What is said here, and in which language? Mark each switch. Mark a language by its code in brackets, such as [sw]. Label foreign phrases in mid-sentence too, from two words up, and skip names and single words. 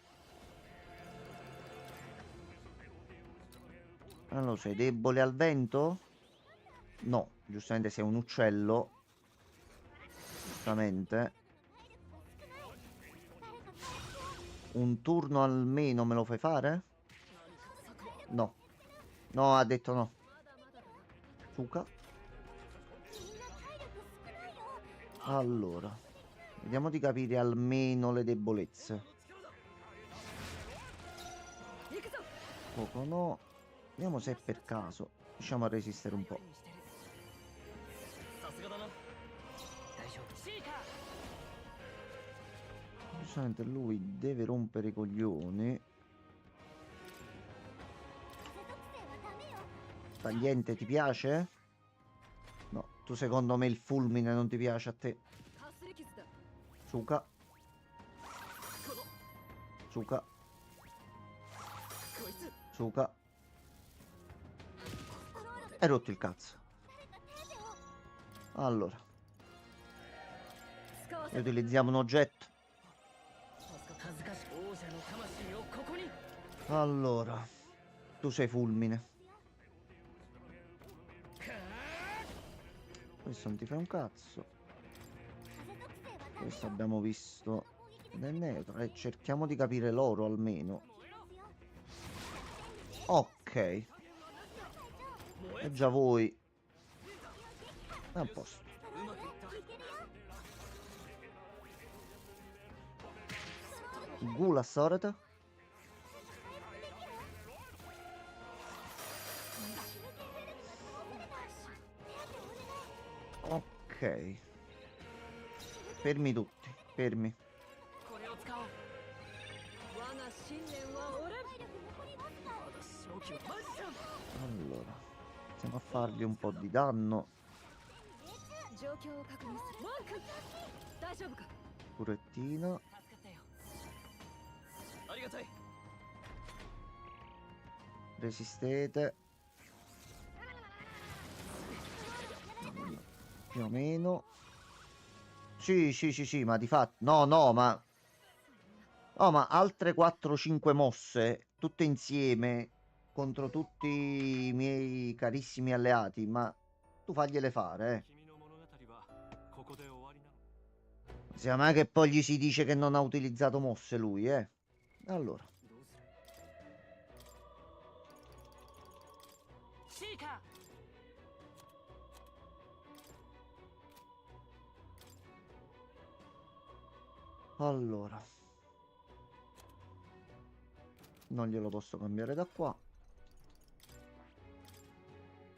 [it] Allora, sei debole al vento? No, giustamente sei un uccello. Giustamente. Un turno almeno me lo fai fare? No. No, ha detto no. Suka. [ja] みんな体力少ないよ。 [it] Allora, vediamo di capire almeno le debolezze. Poco no. Vediamo se per caso riusciamo a resistere un po'. [ja] さすがだな。大丈夫。シーカー。 [it] Giustamente lui deve rompere i coglioni. [ja] 風属性はダメよ。 [it] Tagliente ti piace? No, tu secondo me il fulmine non ti piace a te. [ja] かすり傷だ。 [it] Suka. Suka. [ja] こいつ。 [it] Suka. Hai rotto il cazzo. Allora, [ja] 使わせ [it] utilizziamo un oggetto. [ja] 恥ずかしい王者の魂をここに。 [it] Allora, tu sei fulmine. Questo non ti fa un cazzo. [ja] 風属性はダメよ。 [it] Questo abbiamo visto nel neutro. E cerchiamo di capire l'oro almeno. Ok. E già voi. È a posto. [ja] うまくいった。 [it] Gula sorta. Ok. Fermi tutti. Fermi. [ja] これを使おう。我が信念は俺。まだ正気はマジじゃん。 [it] Allora. Iniziamo a fargli un po' di danno. [ja] 状況を確認する。マーク。大丈夫か。 [it] Purettina. [ja] 助かったよ。ありがたい。 [it] Resistete. Più o meno. Sì, sì, sì, sì, ma di fatto... No, no, ma... No, ma altre 4-5 mosse, tutte insieme, contro tutti i miei carissimi alleati, ma tu fagliele fare, eh. [ja] 君の物語はここで終わりなの。 [it] Non sia mai che poi gli si dice che non ha utilizzato mosse lui, eh. Allora. [ja] どうする。シーカー。 [it] Allora. Non glielo posso cambiare da qua.